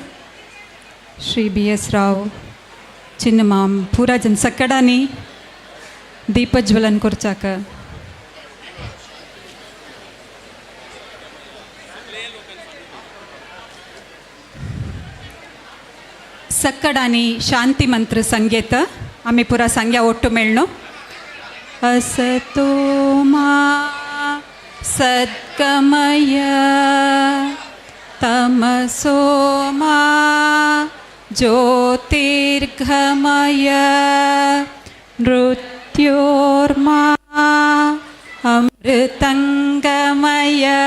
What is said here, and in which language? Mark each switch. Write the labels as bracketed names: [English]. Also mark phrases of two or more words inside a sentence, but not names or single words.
[Konkani] श्री BS राव चिन्नमाम पुरा जन सकडांनी दीपज्वलन करचाक सक्कडानी शांती मंत्र संगीत आम्ही पुरा सांग्या ओट्टू मेळनो. [Sanskrit] असतो मा सद्गमय तमसो मा ज्योतिर्गमय मृत्योर्मा अमृतंगमय.